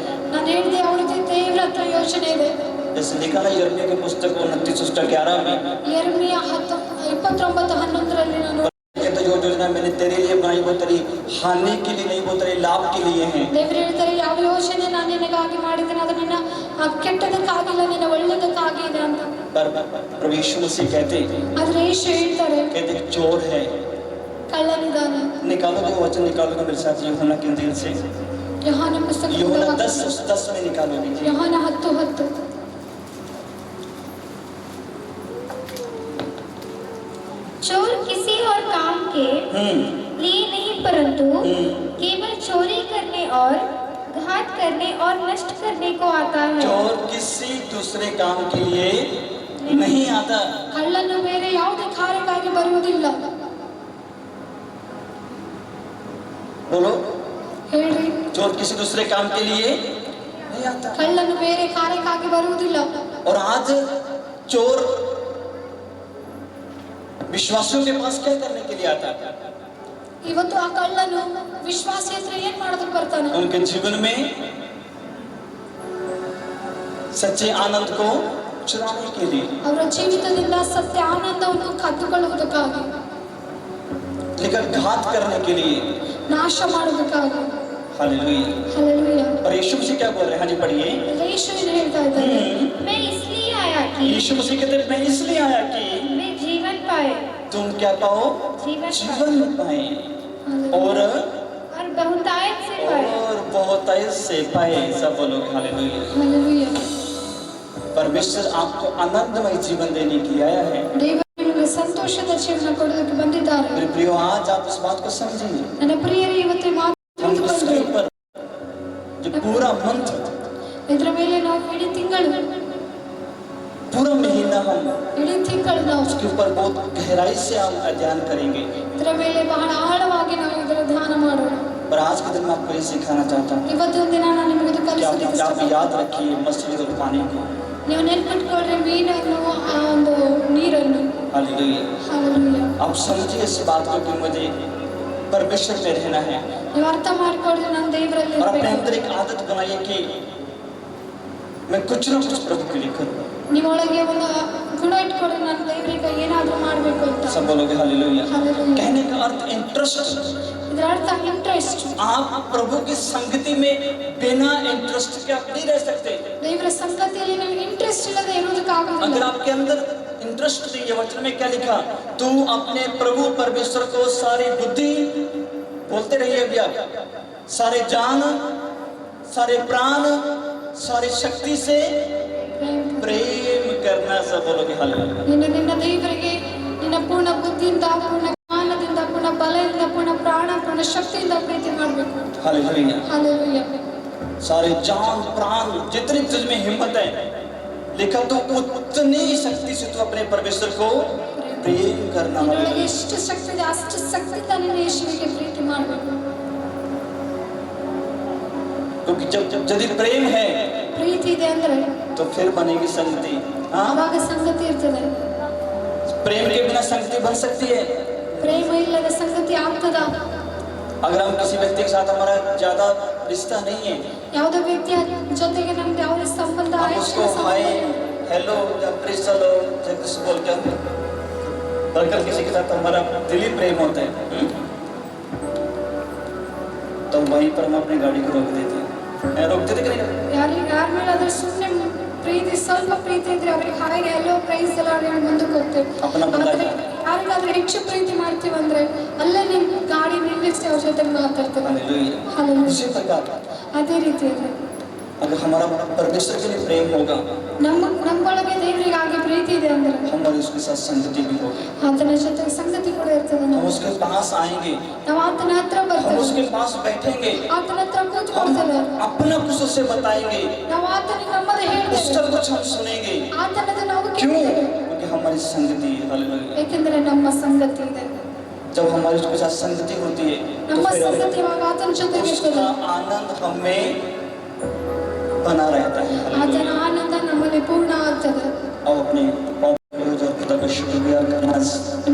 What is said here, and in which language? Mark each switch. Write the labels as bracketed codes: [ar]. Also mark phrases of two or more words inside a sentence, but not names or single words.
[kn] ನಾನು ಹೇಳಿದೆ ಅವ್ರಿಗೆ ದೇವರ हत्र ಯೋಚನೆ ಇದೆ. [hi] जैसे लिखा है यिर्मयाह की पुस्तक 29:11 में, [kn] ಯೆರೆಮೀಯ 29:11 ನಾನು [hi] कहते जो योजना मैंने तेरे लिए बनाई वो तेरी हानि के लिए नहीं, वो तेरे लाभ के लिए है। [kn] ದೇವರು ಹೇಳ್ತಾರೆ ಯಾವ ಯೋಚನೆ ನಾನು ನಿನಗಾಗಿ ಮಾಡಿದ್ದೇನೆ ಅದು ನಿನ್ನ ಕೆಟ್ಟದಕ್ಕಾಗಿಲ್ಲ, ನಿನ್ನ ಒಳ್ಳೆಯದಕ್ಕಾಗಿ ಇದೆ ಅಂತ. [hi] पर प्रभु यीशु मसीह कहते [kn] ಆದ್ರೆ ಯೇಸು ಹೇಳ್ತಾರೆ [hi] चोर है। [kn] ಕಳ್ಳನಿದ್ದಾನೆ. [hi] निकालोगे वो वचन, निकालोगे मेरे साथ यूहन्ना के इंजील से, [kn] ಯೋಹಾನ ಪುಸ್ತಕ [hi] यूहन्ना 10:10 में निकालोगे। [kn] ಯೋಹಾನ 10:10. [hi] चोर किसी और काम के लिए नहीं परंतु केवल चोरी करने और घात करने और नष्ट करने को आता है। चोर किसी दूसरे काम के लिए नहीं आता। [kn] ಕಳ್ಳನು ಬೇರೆ ಯಾವುದೇ ಕಾರ್ಯಕ್ಕಾಗಿ ಬರುವುದಿಲ್ಲ. [hi] बोलो, [kn] ಹೇಳ್ರಿ, [hi] चोर किसी दूसरे काम के लिए नहीं आता। [kn] ಕಳ್ಳನು ಬೇರೆ ಕಾರ್ಯಕ್ಕಾಗಿ ಬರುವುದಿಲ್ಲ. [hi] और आज चोर विश्वासियों के पास क्या करने के लिए आता है? [kn] ಇವತ್ತು ಆ ಕಳ್ಳನು ವಿಶ್ವಾಸಿ ಹತ್ರ ಏನ್ ಮಾಡೋದಕ್ಕೆ ಬರ್ತಾನೆ? [hi] उनके जीवन में सच्चे आनंद को चुराने के लिए, [kn] ಅವರ ಜೀವಿತದಿಂದ ಸತ್ಯ ಆನಂದವನ್ನು ಕದ್ದುಕೊಳ್ಳುವುದಕ್ಕಾಗಿ, [hi] लेकर घात करने के लिए। [kn] ನಾಶ ಮಾಡುವುದಕ್ಕಾಗಿ. [hi] हालेलुया। [kn] ಹಲ್ಲೆಲೂಯಾ. [hi] और यीशु मसीह क्या बोल रहे हैं? हाँ जी पढ़िए। [kn] ಯೇಸು ಏನು ಹೇಳ್ತಾ ಇದ್ದಾರೆ? [hi] मैं इसलिए आया कि यीशु मसीह कहते हैं मैं इसलिए आया कि मैं जीवन पाए, तुम क्या पाओ? जीवन जीवन पाए और बहुतायत से पाए। बहुतायत से पाए। सब बोलोगे हालेलुया। [kn] ಹಲ್ಲೆಲೂಯಾ. [hi] परमेश्वर आपको आनंदमय जीवन देने के लिए आया है। [kn] ದೇವರು ನಿಮಗೆ ಸಂತೋಷದ ಜೀವನ ಕೊಡೋದಕ್ಕೆ ಬಂದಿದ್ದಾರೆ. [hi] मेरे प्रियो, आज आप इस बात को समझिए। [kn] ನನ್ನ ಪ್ರಿಯರೇ, ಇವತ್ತು ಮಾತು [hi] हम इसके ऊपर जो पूरा मंथ, [kn] ಇದರ ಮೇಲೆ ನಾವು ಇಡೀ ತಿಂಗಳು, [hi] पूरा महीना हम [kn] ಇಡೀ ತಿಂಗಳು ನಾವು [hi] उसके ऊपर बहुत गहराई से हम अध्ययन करेंगे। [kn] ಇದರ ಮೇಲೆ ಬಹಳ ಆಳವಾಗಿ ನಾವು ಇದರ ಧ್ಯಾನ ಮಾಡೋಣ. [hi] पर आज के दिन मैं आपको ये सिखाना चाहता हूँ [kn] ಇವತ್ತಿನ ದಿನ ನಾನು ನಿಮಗೆ [hi] कि [kn] ಕಲಿಸೋದಕ್ಕೆ [hi] आप [kn] ಇಷ್ಟಪಡ್ತೀನಿ. [hi] याद रखिए मछली और पानी को। [kn] ನೀವು ನೆನಪಿಟ್ಕೊಳ್ಳ್ರಿ ಮೀನನ್ನು, ಆ ಒಂದು ನೀರನ್ನು. [hi] हालेलुया। [kn] ಹಲ್ಲೆಲೂಯಾ. [hi] आप समझिए इस बात को कि मुझे परमेश्वर में रहना है [kn] ನೀವು ಅರ್ಥ ಮಾಡ್ಕೊಳ್ಳ್ರಿ, ನಾನು ದೇವರಲ್ಲಿ [hi] और अपने [kn] ಇರ್ಬೇಕು. [hi] अंदर एक आदत बनाइए कि मैं कुछ ना कुछ प्रभु के लिए करूँ। [kn] ನಿಮ್ಮೊಳಗೆ ಒಂದು ಗುಣ ಇಟ್ಕೊಳ್ಳ್ರಿ, ನಾನು ದೇವರಿಗೆ ಏನಾದರೂ ಮಾಡಬೇಕು ಅಂತ. [hi] सब बोलोगे हालेलुया। हालेलुया. कहने का अर्थ इंटरेस्ट। [kn] ಇದರ ಅರ್ಥ ಇಂಟ್ರೆಸ್ಟ್. [hi] आप प्रभु की संगति में बिना इंटरेस्ट के आप नहीं रह सकते। [kn] ದೇವರ ಸಂಗತಿಯಲ್ಲಿ ನೀವು ಇಂಟ್ರೆಸ್ಟ್ ಇಲ್ಲದೆ [hi] अगर [kn] ಇರೋದಕ್ಕಾಗೋದಿಲ್ಲ. [hi] आपके अंदर इंटरेस्ट नहीं है, वचन में क्या लिखा? तू अपने प्रभु परमेश्वर को सारी बुद्धि, बोलते रहिए अभी आप, सारे जान, सारे प्राण, सारी शक्ति से प्रेम करना। सब बोलोगे हालेलुया। [kn] ನಿನ್ನ ದೇವರಿಗೆ ನಿನ್ನ ಪೂರ್ಣ ಬುದ್ಧಿಯಿಂದ, ಪೂರ್ಣ ಜ್ಞಾನದಿಂದ, ಪೂರ್ಣ ಬಲದಿಂದ, ಪೂರ್ಣ ಪ್ರಾಣ, ಪೂರ್ಣ ಶಕ್ತಿಯಿಂದ ಪ್ರೀತಿ ಮಾಡಬೇಕು. [hi] हालेलुया। [kn] ಹಲ್ಲೆಲೂಯಾ. [hi] सारे जान प्राण जितनी तुझ में हिम्मत है, लिखा तो उतनी शक्ति से तू अपने परमेश्वर को प्रेम करना। [kn] ನಿನ್ನೊಳಗೆ ಎಷ್ಟು ಶಕ್ತಿ ಇದೆ ಅಷ್ಟು ಶಕ್ತಿಯಿಂದ ನಿನ್ನ ಯೇಸುವಿಗೆ ಪ್ರೀತಿ ಮಾಡಬೇಕು. [hi] क्योंकि जब यदि प्रेम है [kn] ಪ್ರೀತಿ ಇದೆ ಅಂದ್ರೆ [hi] तो फिर बनेगी संगति। हाँ, [kn] ಆವಾಗ ಸಂಗತಿ ಇರ್ತದೆ. [hi] प्रेम के बिना संगति बन सकती है? [kn] ಪ್ರೇಮ ಇಲ್ಲದ ಸಂಗತಿ ಆಗ್ತದ? [hi] अगर हम किसी व्यक्ति के साथ हमारा ज्यादा रिश्ता नहीं है, [kn] ಯಾವುದೋ ವ್ಯಕ್ತಿಯ ಜೊತೆಗೆ ನಮ್ಗೆ ಯಾವುದೇ ಸಂಬಂಧ, [hi] हम उसको [en] hi hello [hi] या प्रेस चलो जैसे बोल के बल्कि किसी के साथ हमारा दिली प्रेम होता है, तो वहीं पर हम अपनी गाड़ी को रोक देते हैं। रोक देते कि नहीं? [kn] ಯಾರ ಮೇಲಾದ್ರೂ ಸುಮ್ಮನೆ ಪ್ರೀತಿ, ಸ್ವಲ್ಪ ಪ್ರೀತಿ ಇದ್ರೆ ಅವ್ರಿಗೆ ಹಾಗೆ ಎಲ್ಲೋ ಪ್ರೈಸ್ ಎಲ್ಲ ಹೇಳಿ ಮುಂದಕ್ಕೆ ಹೋಗ್ತೇವೆ. ಆದ್ರೆ ಯಾರಿಗಾದ್ರೂ ಹೆಚ್ಚು ಪ್ರೀತಿ ಮಾಡ್ತೀವಂದ್ರೆ ಅಲ್ಲೇ ನಿಮ್ ಗಾಡಿ ನಿಲ್ಲಿಸಿ ಅವ್ರ ಜೊತೆ ಮಾತಾಡ್ತೇವೆ. [hi] हालेलुया। [kn] ಹಲ್ಲೆಲೂಯಾ. [hi] इसी प्रकार [kn] ಅದೇ ರೀತಿಯಲ್ಲಿ [hi] अगर हमारा परमेश्वर के लिए प्रेम होगा, [kn] ನಮ್ಮೊಳಗೆ ದೇವರಿಗಾಗಿ ಪ್ರೀತಿ ಇದೆ ಅಂದ್ರೆ [hi] हमारी उसके साथ संगति भी होगी। [kn] ಆತನ ಜೊತೆ ಸಂಗತಿ ಕೂಡ ಇರ್ತದೆ. [hi] हम उसके पास आएंगे, [kn] ನಾವು ಆತನ ಹತ್ರ [hi] हम [kn] ಬರ್ತೇವೆ, [hi] उसके पास बैठेंगे, [kn] ಆತನ ಹತ್ರ [hi] हम [kn] ಕೂತ್ಕೊಳ್ತೇವೆ, [hi] अपना कुछ उसे बताएंगे, [kn] ನಾವು ಆತನಿಗೆ ನಮ್ಮದೇ [hi] उसका [kn] ಹೇಳ್ತೇವೆ, [hi] कुछ हम सुनेंगे। [kn] ಆತನದ ನಾವು [hi] क्यों? [kn] ಕೇಳ್ತೇವೆ. [hi] क्योंकि हमारी संगति है। हालेलुया। [kn] ಏಕೆಂದ್ರೆ ನಮ್ಮ ಸಂಗತಿ ಇದೆ. [hi] जब हमारी उसके साथ संगति होती है [kn] ನಮ್ಮ [hi] तो फिर [kn] ಸಂಗತಿ ಇವಾಗ ಆತನ ಜೊತೆಗೆ [hi] उसका [kn] ಇರ್ತದೆ. [hi] आनंद हमें बना रहता है। [kn] ಆತನ [hi] हालेलुया। [kn] ಆನಂದ ನಮ್ಮಲ್ಲಿ ಪೂರ್ಣ ಆಗ್ತದೆ. [hi] अब अपने खुदा का शुक्रिया करना